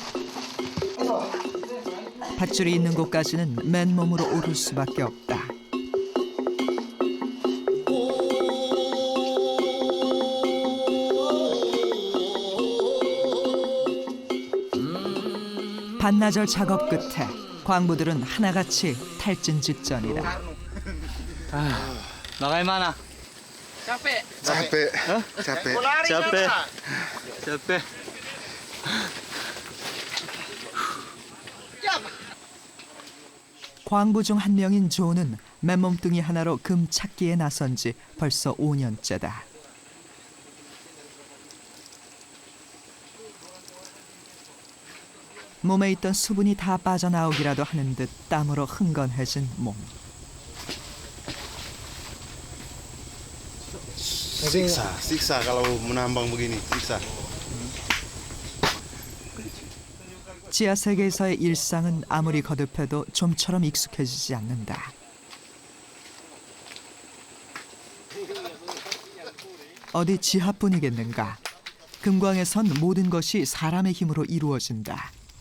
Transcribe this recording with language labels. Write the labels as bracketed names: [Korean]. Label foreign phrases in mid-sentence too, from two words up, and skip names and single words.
[Korean] 밧줄이 있는 곳까지는 맨몸으로 오를 수밖에 없다. 반나절 작업 끝에 광부들은 하나같이 탈진 직전이다. [Indonesian] Bagaimana? Capek. Capek. [Korean] 광부 중 한 명인 조는 맨몸뚱이 하나로 금 찾기에 나선 지 벌써 5년째다. 몸에 있던 수분이 다 빠져나오기라도 하는 듯 땀으로 흥건해진 몸. [Indonesian] Siksa kalau menambang begini, siksa. [Korean] 지하 세계에서의 일상은 아무리 거듭해도 좀처럼 익숙해지지 않는다. 어디 지하뿐이겠는가? 금광에선 모든 것이 사람의 힘으로 이루어진다.